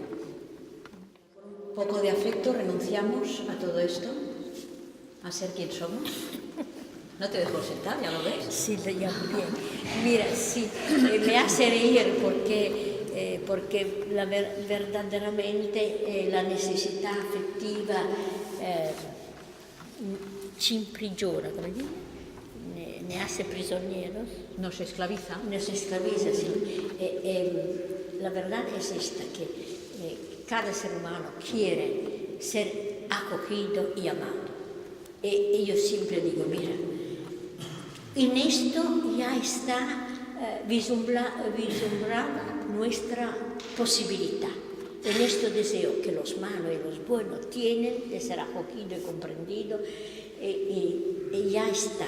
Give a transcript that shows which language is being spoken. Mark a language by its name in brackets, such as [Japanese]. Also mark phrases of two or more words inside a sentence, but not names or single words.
[Spanish] Un poco de afecto, renunciamos a todo esto, a ser quien somos. No te dejo sentar, ¿ya lo ves? Sí, ya bien. Mira, sí, me hace reír porque verdaderamente la necesidad afectiva [Italian] ci imprigiona, come dire, [Spanish] ne hace prisioneros. Nos esclaviza. Nos esclaviza, sí. La verdad es esta, que cada ser humano quiere ser acogido y amado. Y yo siempre digo, mira, en esto ya está vislumbrada nuestra posibilidad, en este deseo que los malos y los buenos tienen de ser acogido y comprendido, y ya está.